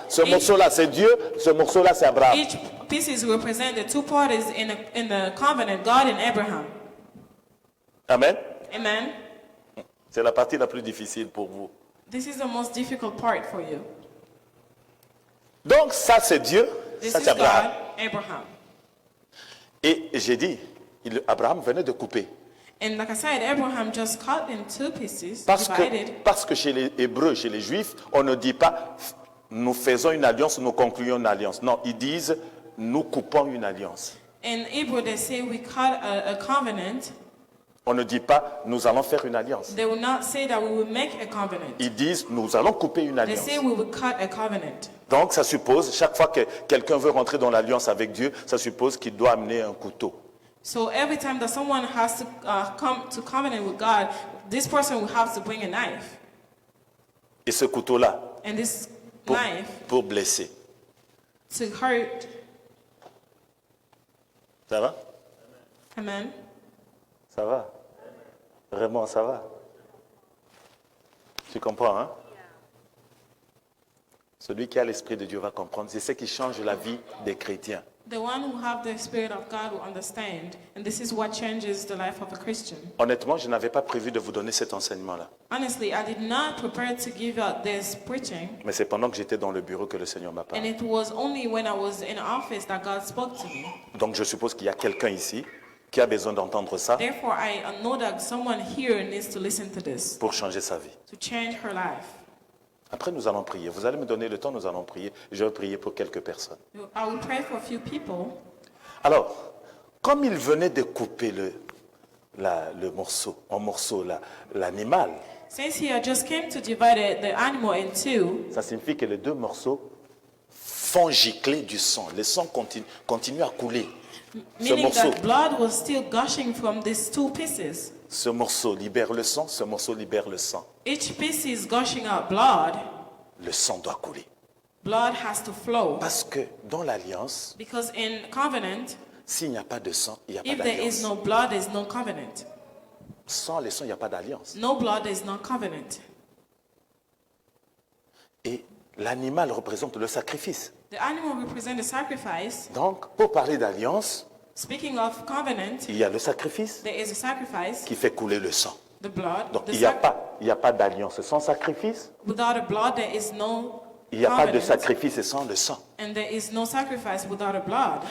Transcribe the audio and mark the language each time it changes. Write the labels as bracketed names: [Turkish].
[French] Ce morceau-là, c'est Dieu, ce morceau-là, c'est Abraham. [English] each pieces represent the two parties in the covenant, God and Abraham. Amen. Amen. [French] C'est la partie la plus difficile pour vous. [English] This is the most difficult part for you. [French] Donc ça, c'est Dieu, [English] This [French] ça, [English] is [French] c'est [English] God, Abraham. Abraham. [French] Et j'ai dit, Abraham venait de couper. [English] And like I said, Abraham just cut in two pieces, [French] Parce [English] divided. [French] que chez les Hébreux, chez les Juifs, on ne dit pas nous faisons une alliance, nous concluons une alliance. Non, ils disent nous coupons une alliance. [English] In Hebrew, they say we cut a covenant. [French] On ne dit pas nous allons faire une alliance. [English] They will not say that we will make a covenant. [French] Ils disent nous allons couper une [English] They [French] alliance. [English] say we will cut a covenant. [French] Donc ça suppose, chaque fois que quelqu'un veut rentrer dans l'alliance avec Dieu, ça suppose qu'il doit amener un couteau. [English] So every time that someone has to come to covenant with God, this person will have to bring a knife. [French] Et ce couteau-là, [English] And this [French] pour, [English] knife [French] pour blesser. [English] to hurt. [French] Ça va? Amen. Ça va? Vraiment, ça va? Tu comprends, hein? Celui qui a l'Esprit de Dieu va comprendre. C'est ce qui change la vie des chrétiens. [English] The one who have the Spirit of God will understand. And this is what changes the life of a Christian. [French] Honnêtement, je n'avais pas prévu de vous donner cet enseignement-là. [English] Honestly, I did not prepare to give out this preaching. [French] Mais c'est pendant que j'étais dans le bureau que le Seigneur m'a [English] And [French] parlé. [English] it was only when I was in office that God spoke to me. [French] Donc je suppose qu'il y a quelqu'un ici qui a besoin d'entendre ça [English] Therefore, I know that someone here needs to listen to this, [French] pour changer sa vie. [English] to change her life. [French] Après, nous allons prier. Vous allez me donner le temps, nous allons prier. Je vais prier pour quelques personnes. [English] I will pray for a few people. [French] Alors, comme il venait de couper le morceau, en morceaux, l'animal, [English] Since he had just came to divide the animal in two, [French] ça signifie que les deux morceaux font gicler du sang. Le sang continue à couler. Ce [English] meaning [French] morceau, [English] that blood was still gushing from these two pieces. [French] ce morceau libère le sang, ce morceau libère le sang. [English] Each piece is gushing out blood. [French] Le sang doit couler. [English] Blood has to flow. [French] Parce que dans l'alliance, [English] Because in covenant, [French] s'il n'y a pas de sang, il n'y a pas [English] if there is [French] d'alliance. [English] no blood, there is no covenant. [French] Sans le sang, il n'y a pas d'alliance. [English] No blood, there is no covenant. [French] Et l'animal représente le sacrifice. [English] The animal represents the sacrifice. [French] Donc, pour parler d'alliance, [English] Speaking of covenant, [French] il y a le sacrifice [English] there is a sacrifice, [French] qui fait couler le sang. [English] the blood. [French] Donc, [English] The [French] il n'y a pas d'alliance sans sacrifice. [English] Without a blood, there is no [French] Il n'y a pas de [English] covenant. [French] sacrifice sans le sang. [English] And there is no sacrifice without a blood.